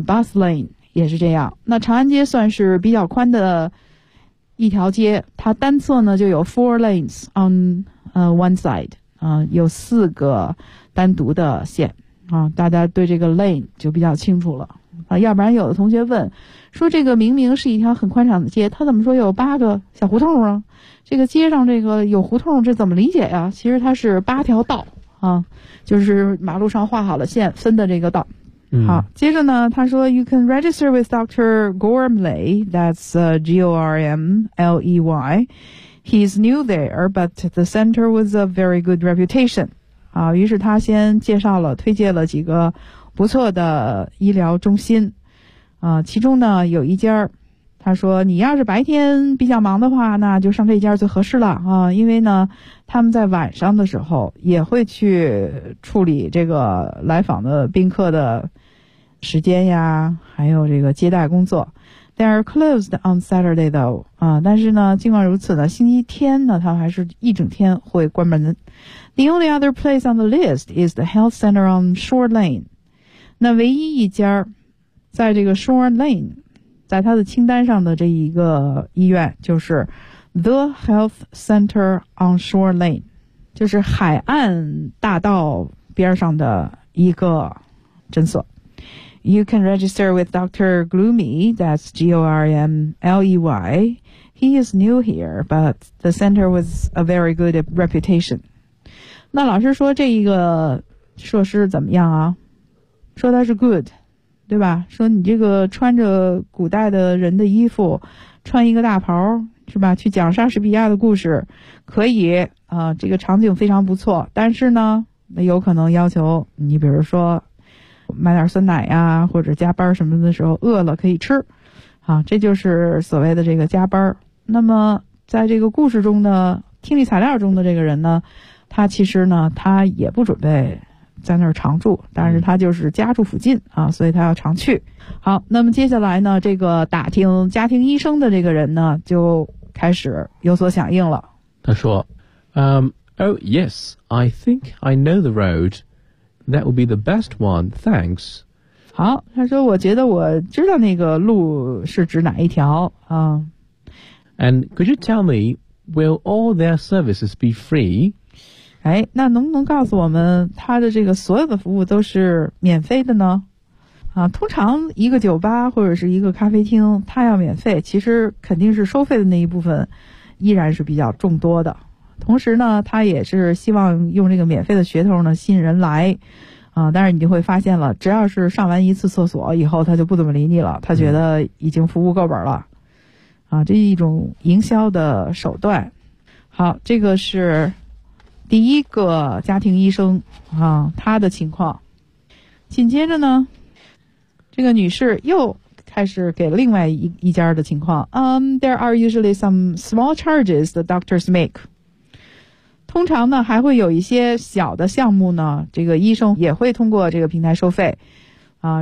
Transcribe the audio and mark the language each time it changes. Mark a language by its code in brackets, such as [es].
[zh] bus lane也是这样，那长安街算是比较宽的一条街，它单侧呢就有 [en] four lanes on one side， [zh] 有四个单独的线啊，大家对这个 lane 就比较清楚了啊。要不然有的同学问说，这个明明是一条很宽敞的街，它怎么说有八个小胡同啊？这个街上这个有胡同，这怎么理解呀？其实它是八条道啊，就是马路上画好了线分的这个道。好，接着呢他说 [en] You can register with Dr. Gormley. That's G-O-R-M-L-E-Y. He's new there, but the center was a very good reputation. [zh] 啊，于是他先介绍了推荐了几个不错的医疗中心啊，其中呢有一家，他说你要是白天比较忙的话，那就上这家最合适了啊，因为呢他们在晚上的时候也会去处理这个来访的宾客的时间呀，还有这个接待工作。 [en] They are closed on Saturday though. [zh] 啊，但是呢尽管如此呢，星期天呢他们还是一整天会关门。 [en] The only other place on the list is the health center on Shore Lane. [zh] 那唯一一家在这个 Shore Lane, 在他的清单上的这一个医院就是 The Health Center on Shore Lane, 就是海岸大道边上的一个诊所。 [en] You can register with Dr. Gloomy, that's G-O-R-M-L-E-Y. He is new here, but the center was a very good reputation. [zh] 那老师说这一个设施怎么样啊？说它是 good, 对吧？说你这个穿着古代的人的衣服，穿一个大袍，是吧？去讲莎士比亚的故事，可以啊，这个场景非常不错。但是呢，那有可能要求你比如说买点酸奶呀、啊、或者加班什么的时候饿了可以吃啊，这就是所谓的这个加班。那么在这个故事中的听力材料中的这个人呢，他其实呢他也不准备在那儿常住，但是他就是家住附近啊，所以他要常去。好，那么接下来呢这个打听家庭医生的这个人呢就开始有所响应了。他说 [en] Oh yes, I think I know the roadThat would be the best one, thanks. [zh] 好，他说我觉得我知道那个路是指哪一条啊。 [en] And could you tell me, will all their services be free? [zh] 哎，那能不能告诉我们他的这个所有的服务都是免费的呢？啊，通常一个酒吧或者是一个咖啡厅，他要免费，其实肯定是收费的那一部分依然是比较众多的。同时呢他也是希望用这个免费的噱头呢吸引人来啊，但是你就会发现了，只要是上完一次厕所以后他就不怎么理你了，他觉得已经服务够本了啊，这是一种营销的手段。好，这个是第一个家庭医生啊他的情况。紧接着呢这个女士又开始给另外一家的情况。 [en] There are usually some small charges the doctors make. [zh] 通常呢还会有一些小的项目呢这个医生也会通过这个平台收费啊。